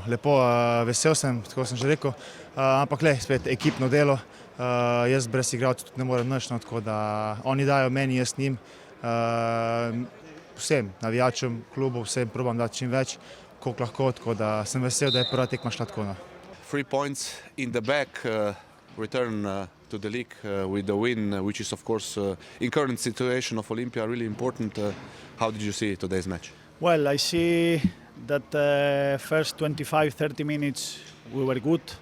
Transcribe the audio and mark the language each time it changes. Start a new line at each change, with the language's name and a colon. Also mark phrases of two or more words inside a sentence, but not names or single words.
Slovenian: Lepo, vesel sem, tako sem že rekel, ampak spet ekipno delo, jaz brez igralcev tudi ne morem nič, no, tako da oni dajo meni, jaz njim, vsem navijačem, klubu, vsem probam dati čim več, koliko lahko, tako da sem vesel, da je prva tekma šla tako.
English: 3 points in the back, return to the league with the win, which is of course in current situation of Olympia really important. How did you see today's match? Well, I see that first 25-30 minutes we were good.